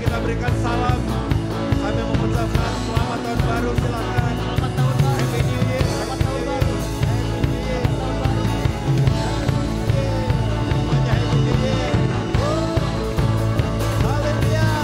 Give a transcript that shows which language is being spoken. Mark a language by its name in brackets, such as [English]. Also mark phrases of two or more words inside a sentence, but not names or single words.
[Malay] memberikan salam sambil mengucapkan selamat tahun baru. Silakan. Selamat tahun baru. [English] Happy New Year. [Malay] Selamat tahun baru. [English] Happy New Year. [Malay] Tahun baru. Semuanya [English] Happy New Year. [Malay] Haleluya.